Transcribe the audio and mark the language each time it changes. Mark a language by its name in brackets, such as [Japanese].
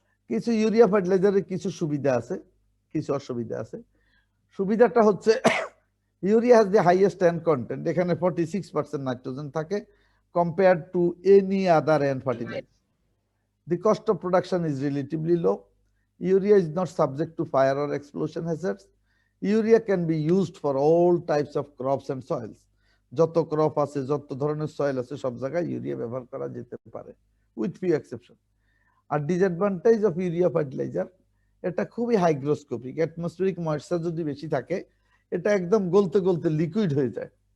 [Bangla] কিছু ইউরিয়া ফার্টিলাইজারের কিছু সুবিধা আছে, কিছু অসুবিধা আছে। সুবিধাটা হচ্ছে [English] urea has the highest N content, [Bangla] এখানে 46% নাইট্রোজেন থাকে [English] Compared to any other N fertilizer. The cost of production is relatively low. Urea is not subject to fire or explosion hazards. Urea can be used for all types of crops and soils. [Bangla] যত crop আছে, যত ধরনের soil আছে, সব জায়গায় urea ব্যবহার করা যেতে পারে, [English] With few exception. [Bangla] আর [English] disadvantage of urea fertilizer, [Bangla] এটা খুবই হাইগ্রোস্কোপিক, অ্যাটমসফিয়ারিক ময়েশ্চার যদি বেশি থাকে এটা একদম গলতে গলতে লিকুইড হয়ে যায়।